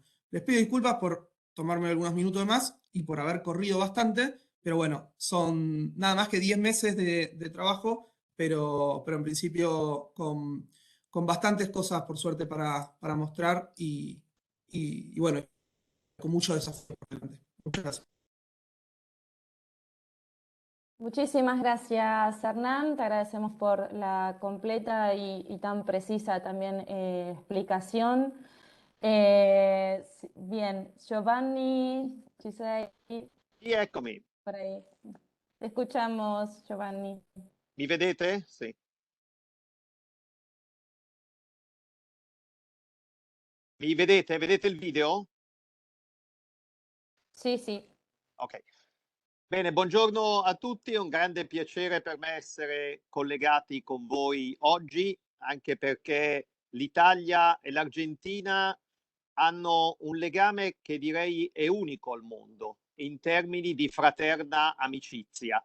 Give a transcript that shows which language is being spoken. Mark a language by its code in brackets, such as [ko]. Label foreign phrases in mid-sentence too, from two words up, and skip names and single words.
[es] Les pido disculpas por tomarme algunos minutos de más y por haber corrido bastante, pero bueno, son nada más que 10 meses de trabajo, pero en principio con bastantes cosas, por suerte, para mostrar y bueno, con mucho desafío por delante. Muchas gracias. Muchísimas gracias, Hernán. Te agradecemos por la completa y tan precisa también explicación. Bien, [it] Giovanni, ci sei Sì, eccomi. [es] por ahí. Te escuchamos, Giovanni. [it] Mi vedete? Sì. Mi vedete? Vedete il video? [es] Sí, sí. [it] Ok. Bene, buongiorno a tutti, è un grande piacere per me essere collegati con voi oggi, anche perché l'Italia e l'Argentina hanno un legame che direi è unico al mondo in termini di fraterna amicizia.